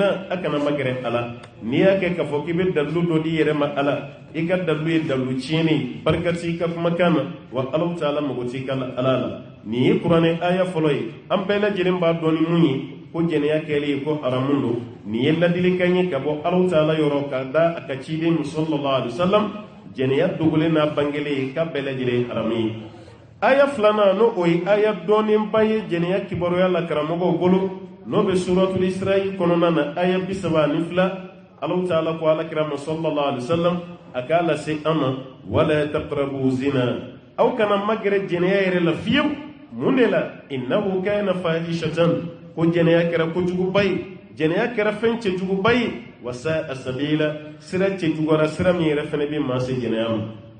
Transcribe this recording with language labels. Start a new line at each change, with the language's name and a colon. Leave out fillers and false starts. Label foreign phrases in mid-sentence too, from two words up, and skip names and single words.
Bambara: na a kana magɛrɛ a la n'i y'a kɛ k'a fɔ k'i bɛ dalilu dɔ di i yɛrɛ ma Ala i ka dalilu ye dalilu tiɲɛni ye barika t'i ka kumakan na wa Allahu Ta'ala mago t'i ka Ala la nin ye kuranɛ aya fɔlɔ ye an bɛɛ lajɛlen b'a dɔn ni mun ye ko jɛnɛya kɛlen ye ko haramun don nin ye ladilikan ye ka bɔ Allahu Ta'ala yɔrɔ ka da a ka ciden
Arabic: صلى الله عليه وسلم
Bambara: jɛnɛya dogolen n'a bangelen ye k'a bɛɛ lajɛlen haramu ye aya filanan n'o o ye aya dɔɔnenba ye jɛnɛya kibaruya la karamɔgɔw bolo n'o bɛ suratul Isra'i kɔnɔna na aya 32 Allahu Ta'ala ko alakira ma
Arabic: صلى الله عليه وسلم
Bambara: a k'a lase an ma
Arabic: ولا تقربوا الزنا
Bambara: aw kana magere jɛnɛya yɛrɛ la fiyewu mun de la
Arabic: إنه كان فاحشة
Bambara: ko jɛnɛya kɛra kojuguba ye jɛnɛya kɛra fɛn cɛjuguba ye
Arabic: وساء سبيلا
Bambara: sira cɛjugara sira min yɛrɛ fɛnɛ bɛ maa se jɛnɛya ma